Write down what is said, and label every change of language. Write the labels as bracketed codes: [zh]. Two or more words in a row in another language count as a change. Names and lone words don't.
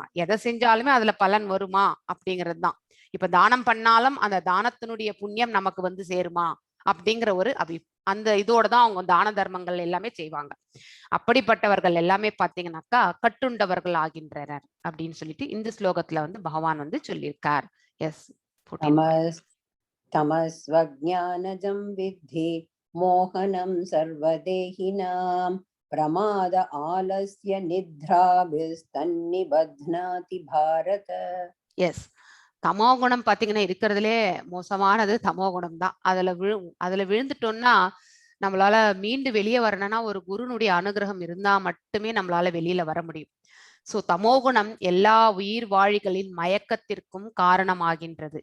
[ta] எதை செஞ்சாலுமே அதுல பலன் வருமா அப்படிங்கிறது தான். இப்ப தானம் பண்ணாலும் அந்த தானத்தினுடைய புண்ணியம் நமக்கு வந்து சேருமா அப்படிங்கிற ஒரு அந்த இதோட தான் அவங்க தான தர்மங்கள் எல்லாமே செய்வாங்க. அப்படிப்பட்டவர்கள் எல்லாமே பாத்தீங்கன்னாக்கா கட்டுண்டவர்கள் ஆகின்றனர் அப்படின்னு சொல்லிட்டு இந்த ஸ்லோகத்துல வந்து பகவான் வந்து சொல்லியிருக்கார். எஸ். [sa] तमस्वज्ञानजं विद्धि मोहनं सर्वदेहिनां प्रमाद आलस्य निद्राभिस्तन्निबध्नाति भारत. [ta] எஸ். தமோகுணம் பாத்தீங்கன்னா இருக்கிறதுலே மோசமானது தமோகுணம் தான். அதுல விழுந்துட்டோம்னா நம்மளால மீண்டு வெளியே வரணும்னா ஒரு குருனுடைய அனுகிரகம் இருந்தா மட்டுமே நம்மளால வெளியில வர முடியும். சோ தமோகுணம் எல்லா உயிர் வாழிகளின் மயக்கத்திற்கும் காரணமாகின்றது.